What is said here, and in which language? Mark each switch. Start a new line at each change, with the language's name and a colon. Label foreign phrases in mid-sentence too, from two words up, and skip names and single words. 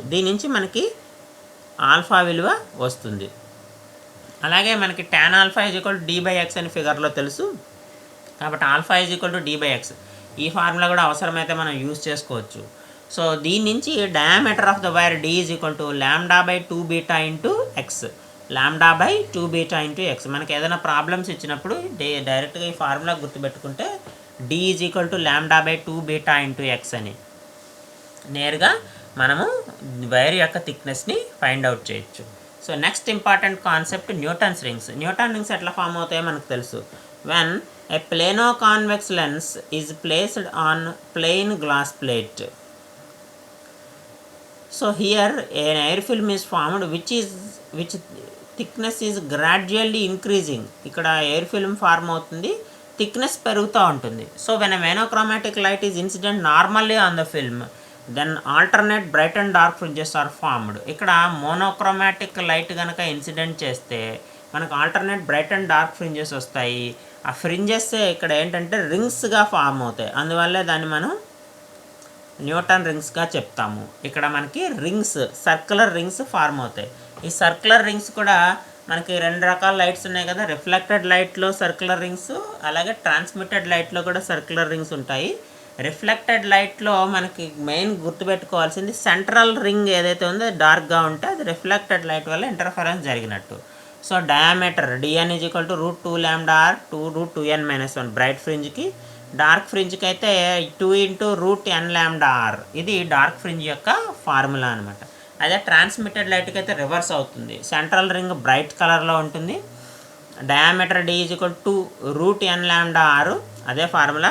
Telugu: దీని నుంచి మనకి ఆల్ఫా విలువ వస్తుంది. అలాగే మనకి tan α = d/x అని ఫిగర్లో తెలుసు కాబట్టి ఆల్ఫా d/x. ఈ ఫార్ములా కూడా అవసరమైతే మనం యూజ్ చేసుకోవచ్చు. సో దీని నుంచి
English: diameter of the wire
Telugu: D = λ/2β × x, λ/2β × x. మనకి ఏదైనా ప్రాబ్లమ్స్ ఇచ్చినప్పుడు డైరెక్ట్గా ఈ ఫార్ములా గుర్తుపెట్టుకుంటే D = λ/2β × x అని నేరుగా మనము వైర్ యొక్క థిక్నెస్ని
English: find out
Telugu: చేయొచ్చు.
English: so next important concept Newton's rings.
Telugu: న్యూటన్ రింగ్స్ ఎట్లా ఫామ్ అవుతాయో మనకు తెలుసు.
English: When a plano-convex lens is placed on plain glass plate. so here an air film is formed which thickness is gradually increasing.
Telugu: ఇక్కడ
English: air film form
Telugu: అవుతుంది, థిక్నెస్ పెరుగుతూ ఉంటుంది.
English: so when a monochromatic light is incident normally on the film, then alternate bright and dark fringes are formed.
Telugu: ఇక్కడ
English: monochromatic light
Telugu: కనుక ఇన్సిడెంట్ చేస్తే మనకు
English: alternate bright and dark fringes
Telugu: వస్తాయి. ఆ ఫ్రింజెస్ ఇక్కడ ఏంటంటే రింగ్స్గా ఫామ్ అవుతాయి, అందువల్లే దాన్ని మనం న్యూటన్ రింగ్స్గా చెప్తాము. ఇక్కడ మనకి రింగ్స్,
English: circular rings
Telugu: ఫార్మ్ అవుతాయి. ఈ
English: circular rings
Telugu: కూడా మనకి 2 రకాల లైట్స్ ఉన్నాయి కదా, రిఫ్లెక్టెడ్ లైట్లో
English: circular rings,
Telugu: అలాగే ట్రాన్స్మిటెడ్ లైట్లో కూడా
English: circular rings
Telugu: ఉంటాయి. రిఫ్లెక్టెడ్ లైట్లో మనకి మెయిన్ గుర్తుపెట్టుకోవాల్సింది
English: central ring
Telugu: ఏదైతే ఉందో డార్క్గా ఉంటే అది రిఫ్లెక్టెడ్ లైట్ వల్ల ఇంటర్ఫరెన్స్ జరిగినట్టు. సో డయామీటర్ dn = √2 λr to √2n - 1 బ్రైట్ ఫ్రింజ్కి. డార్క్ ఫ్రింజ్కి అయితే 2 × √n λr. ఇది డార్క్ ఫ్రింజ్ యొక్క ఫార్ములా అనమాట. అదే ట్రాన్స్మిటెడ్ లైట్కి అయితే రివర్స్ అవుతుంది.
English: central ring
Telugu: బ్రైట్ కలర్లో ఉంటుంది, డయామీటర్ D = √n λr, అదే ఫార్ములా.